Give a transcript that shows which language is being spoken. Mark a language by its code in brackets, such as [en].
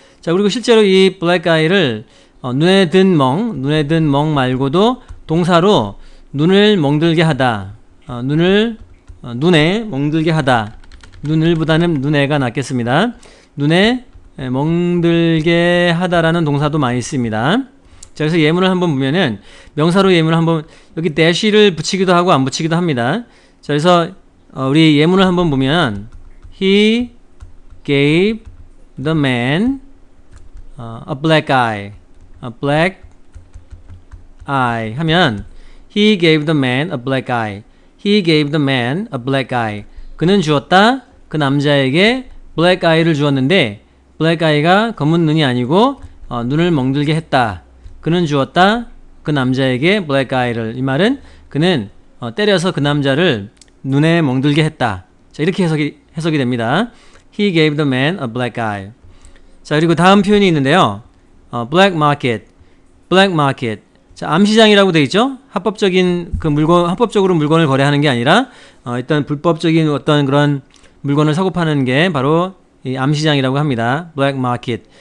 [ko] 자, 그리고 실제로 이 black eye를 눈에 든 멍 말고도 동사로 눈을 멍들게 하다, 눈에 멍들게 하다, 눈을보다는 눈에가 낫겠습니다. 눈에 멍들게 하다라는 동사도 많이 씁니다. 자, 그래서 예문을 한번 보면은 명사로 예문을 한번 여기 dash를 붙이기도 하고 안 붙이기도 합니다. 자, 그래서 우리 예문을 한번 보면 [en] He gave the man a black eye. a black eye [ko] 하면 [en] He gave the man a black eye. He gave the man a black eye. [ko] 그는 주었다. 그 남자에게 black eye를 주었는데 black eye가 검은 눈이 아니고 눈을 멍들게 했다. 그는 주었다. 그 남자에게 black eye를. 이 말은 그는 때려서 그 남자를 눈에 멍들게 했다. 자, 이렇게 해석이 됩니다. [en] He gave the man a black eye. [ko] 자, 그리고 다음 표현이 있는데요. [en] black market. black market. [ko] 자, 암시장이라고 되어 있죠. 합법적인 합법적으로 물건을 거래하는 게 아니라 일단 불법적인 어떤 그런 물건을 사고 파는 게 바로 이 암시장이라고 합니다. [en] black market.